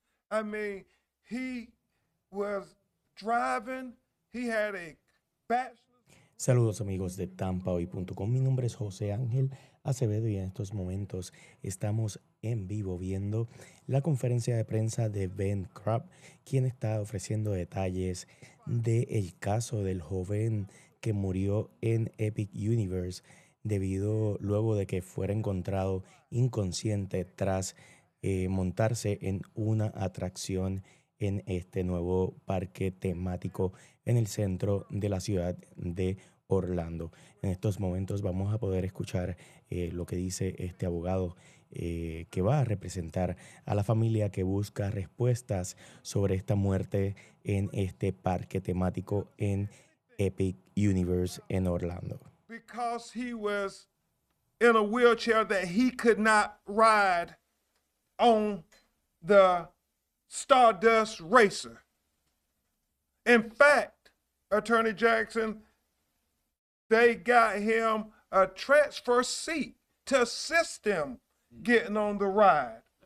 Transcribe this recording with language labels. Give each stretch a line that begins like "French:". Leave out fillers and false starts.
English: I mean, he was driving, he had a bachelor.
Spanish: Saludos amigos de TampaHoy.com, mi nombre es José Ángel Acevedo y en estos momentos estamos en vivo viendo la conferencia de prensa de Ben Crump, quien está ofreciendo detalles del caso del joven que murió en Epic Universe luego de que fuera encontrado inconsciente tras montarse en una atracción en este nuevo parque temático en el centro de la ciudad de Orlando. En estos momentos vamos a poder escuchar lo que dice este abogado que va a representar a la familia que busca respuestas sobre esta muerte en este parque temático en Epic Universe en Orlando.
English: Because he was in a wheelchair that he could not ride on the Stardust racer. In fact, Attorney Jackson, they got him a transfer seat to assist him getting on the ride.